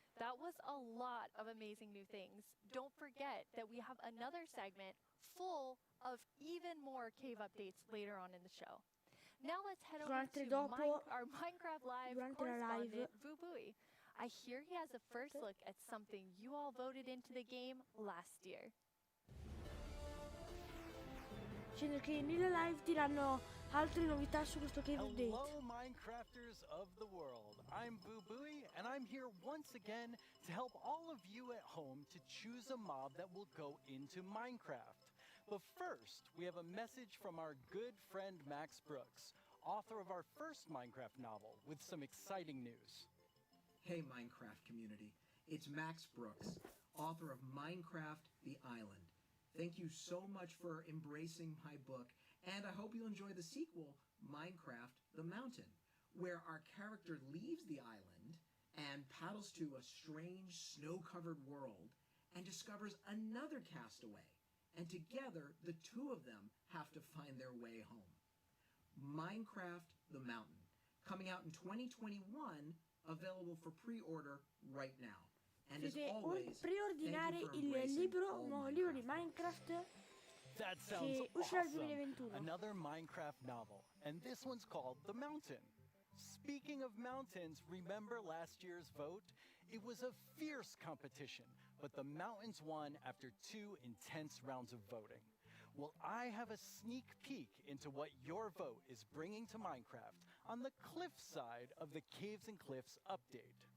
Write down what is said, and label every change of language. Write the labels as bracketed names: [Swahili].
[English] That was a lot of amazing new things. Don't forget that we have another segment full of even more cave updates later on in the show. Now let's head over to our Minecraft Live correspondent, Vubui. I hear he has a first look at something you all voted into the game last year. [Italian] Dicendo che nella live diranno altre novità su questo cave update. [English] Hello, Minecrafters of the world. I'm Vubui, and I'm here once again to help all of you at home to choose a mob that will go into Minecraft. But first, we have a message from our good friend Max Brooks, author of our first Minecraft novel, with some exciting news. Hey Minecraft community, it's Max Brooks, author of Minecraft The Island. Thank you so much for embracing my book, and I hope you enjoy the sequel, Minecraft The Mountain, where our character leaves the island and paddles to a strange snow-covered world and discovers another castaway, and together the two of them have to find their way home. Minecraft The Mountain, coming out in 2021, available for pre-order right now. And as always, [Italian] preordinare il libro, nuovo libro di Minecraft [English] That sounds [Italian] che uscirà nel [English] awesome. [Italian] 2021. [English] Another Minecraft novel, and this one's called The Mountain. Speaking of mountains, remember last year's vote? It was a fierce competition, but the mountains won after 2 intense rounds of voting. Well, I have a sneak peek into what your vote is bringing to Minecraft on the cliff side of the Caves and Cliffs update.